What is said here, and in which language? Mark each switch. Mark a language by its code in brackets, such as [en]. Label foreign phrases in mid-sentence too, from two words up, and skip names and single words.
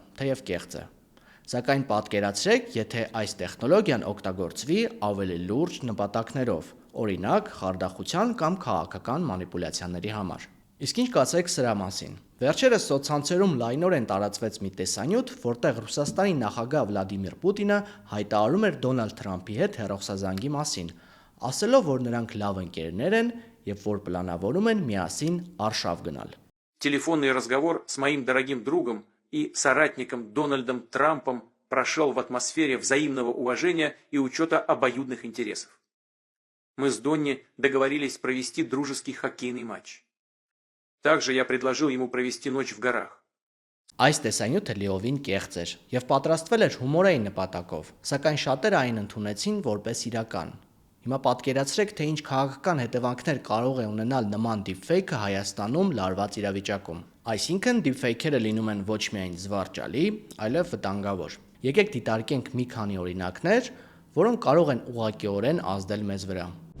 [hy] թեև կեղծ է։ Սակայն պատկերացրեք, եթե այս տեխնոլոգիան օգտագործվի ավելի լուրջ նպատակներով, օրինակ, խարդախության կամ քաղաքական մանիպուլյացիաների համար։ Իսկ ինչ կասեք սրա մասին։ Վերջերս սոցցանցերում լայնորեն տարածվեց մի տեսանյութ, որտեղ Ռուսաստանի նախագահ Վլադիմիր Պուտինը հայտարարում էր Դոնալդ Թրամփի հետ հեռախոսազանգի մասին, ասելով, որ նրանք լավ ընկերներ են եւ որ պլանավորում են միասին Արշավ գնալ։ [ru] Телефонный разговор с моим дорогим другом и соратником Дональдом Трампом прошел в атмосфере взаимного уважения и учета обоюдных интересов. Мы с Донни договорились провести дружеский хоккейный матч. Также я предложил ему провести ночь в горах. [hy] Այս տեսանյութը լիովին կեղծ էր եւ պատրաստվել էր հումորային նպատակով, սակայն շատերը այն ընդունեցին որպես իրական։ Հիմա պատկերացրեք, թե ինչ քաղաքական հետևանքներ կարող է ունենալ նման deepfake-ը Հայաստանում լարված իրավիճակում։ Այսինքն deepfake-երը լինում են ոչ միայն զվարճալի, այլև վտանգավոր։ Եկեք դիտարկենք մի քանի օրինակներ, որոնք կարող են ուղղակիորեն ազդել մեզ վրա։